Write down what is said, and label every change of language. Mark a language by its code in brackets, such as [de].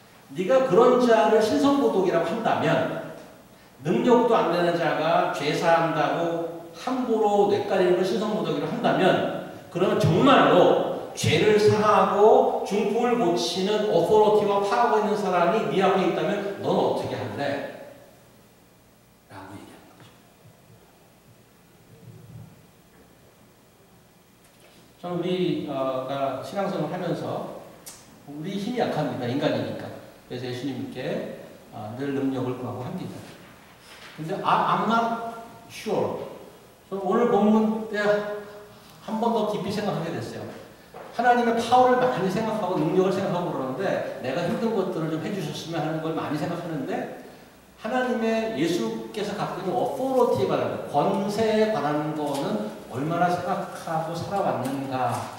[ko] 네가 그런 자를 신성모독이라고 한다면 능력도 안 되는 자가 죄사한다고 함부로 뇌까리는 걸 신성모독이라고 한다면 그러면 정말로 죄를 사하고 중풍을 고치는 어토리티와 파워가 있는 사람이 네 앞에 있다면 넌 어떻게 할래? 라고 얘기하는 거죠. 저는 우리가 신앙생활을 하면서 우리 힘이 약합니다. 인간이니까. 그래서 예수님께 늘 능력을 구하고 합니다. 근데 [en] I'm not sure. [ko] 저는 오늘 본문 때 한 번 더 깊이 생각하게 됐어요. 하나님의 파워를 많이 생각하고 능력을 생각하고 그러는데 내가 힘든 것들을 좀 해주셨으면 하는 걸 많이 생각하는데 하나님의 예수께서 갖고 있는 어토리티에 관한 권세에 관한 거는 얼마나 생각하고 살아왔는가.